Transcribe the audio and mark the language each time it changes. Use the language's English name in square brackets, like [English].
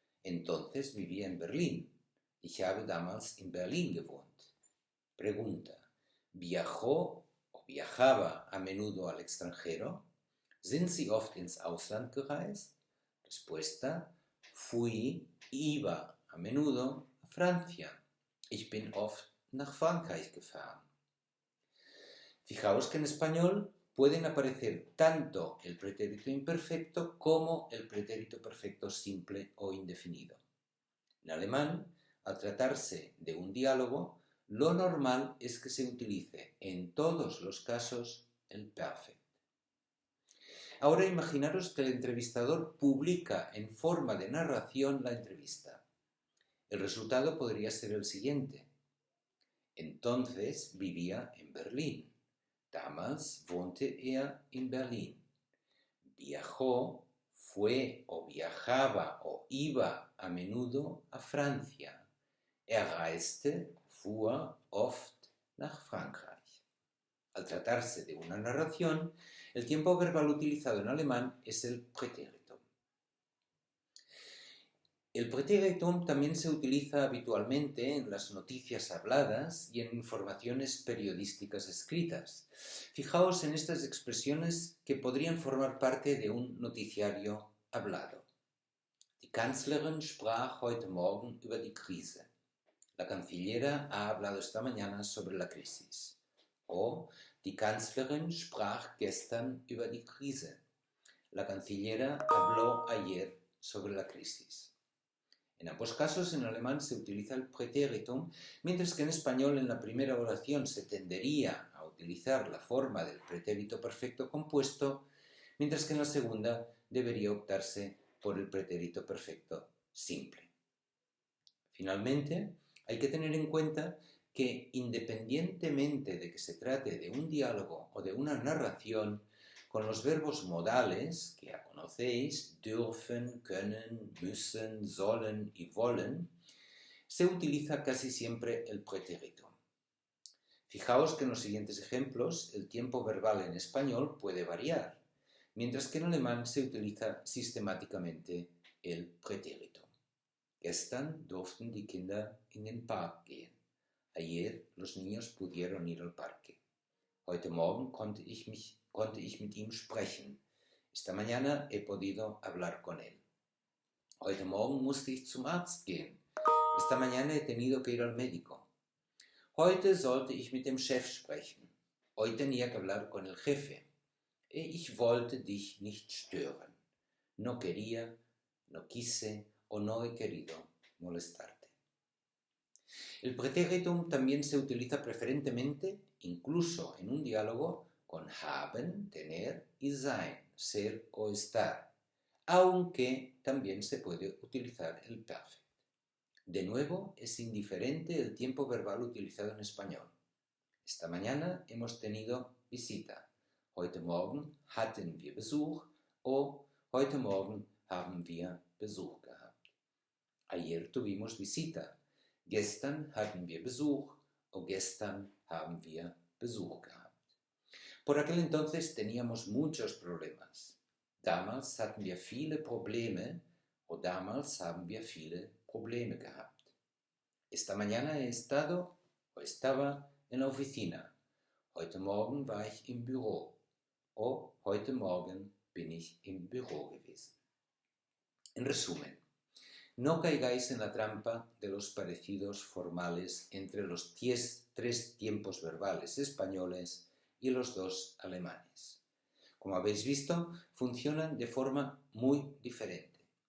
[Spanish] Entonces vivía en Berlín. [German] Ich habe damals in Berlin gewohnt. [Spanish] Pregunta. ¿Viajó o viajaba a menudo al extranjero? [German] Sind Sie oft ins Ausland gereist? [Spanish] Respuesta. Iba a menudo a Francia. [German] Ich bin oft nach Frankreich gefahren. [Spanish] Fijaos que en español pueden aparecer tanto el pretérito imperfecto como el pretérito perfecto simple o indefinido. En alemán, al tratarse de un diálogo, lo normal es que se utilice en todos los casos el Perfekt. Ahora imaginaros que el entrevistador publica en forma de narración la entrevista. El resultado podría ser el siguiente. Entonces vivía en Berlín. [German] Damals wohnte in Berlin. [Spanish] Viajó, fue o viajaba o iba a menudo a Francia. [German] Reiste, fuhr oft nach Frankreich. [Spanish] Al tratarse de una narración, el tiempo verbal utilizado en alemán es el Präteritum. El Präteritum también se utiliza habitualmente en las noticias habladas y en informaciones periodísticas escritas. Fijaos en estas expresiones que podrían formar parte de un noticiario hablado. [German] Die Kanzlerin sprach heute Morgen über die Krise. [Spanish] La cancillera ha hablado esta mañana sobre la crisis. [German] O die Kanzlerin sprach gestern über die Krise. [Spanish] La cancillera habló ayer sobre la crisis. En ambos casos, en alemán se utiliza el Präteritum, mientras que en español en la primera oración se tendería a utilizar la forma del pretérito perfecto compuesto, mientras que en la segunda debería optarse por el pretérito perfecto simple. Finalmente, hay que tener en cuenta que independientemente de que se trate de un diálogo o de una narración, con los verbos modales, que ya conocéis, dürfen, können, müssen, sollen y wollen, se utiliza casi siempre el pretérito. Fijaos que en los siguientes ejemplos el tiempo verbal en español puede variar, mientras que en alemán se utiliza sistemáticamente el pretérito. [German] Gestern durften die Kinder in den Park gehen. [Spanish] Ayer los niños pudieron ir al parque. [German] Heute Morgen konnte ich mit ihm sprechen. [Spanish] Esta mañana he podido hablar con él. [German] Heute Morgen musste ich zum Arzt gehen. [Spanish] Esta mañana he tenido que ir al médico. [German] Heute sollte ich mit dem Chef sprechen. [Spanish] Hoy tenía que hablar con el jefe. [German] Ich wollte dich nicht stören. [Spanish] No quería, no quise o no he querido molestarte. El pretéritum también se utiliza preferentemente, incluso en un diálogo, con haben, tener, y sein, ser o estar, aunque también se puede utilizar el Perfekt. De nuevo, es indiferente el tiempo verbal utilizado en español. Esta mañana hemos tenido visita. [German] Heute Morgen hatten wir Besuch o heute Morgen haben wir Besuch gehabt. [Spanish] Ayer tuvimos visita. [German] Gestern hatten wir Besuch o gestern haben wir Besuch gehabt. [Spanish] Por aquel entonces teníamos muchos problemas. [German] Damals hatten wir viele Probleme o damals haben wir viele Probleme gehabt. [Spanish] Esta mañana he estado o estaba en la oficina. [German] Heute Morgen war ich im Büro. O heute Morgen bin ich im Büro gewesen. [Spanish] En resumen, no caigáis en la trampa de los parecidos formales entre los tres tiempos verbales españoles y los dos alemanes. Como habéis visto, funcionan de forma muy diferente.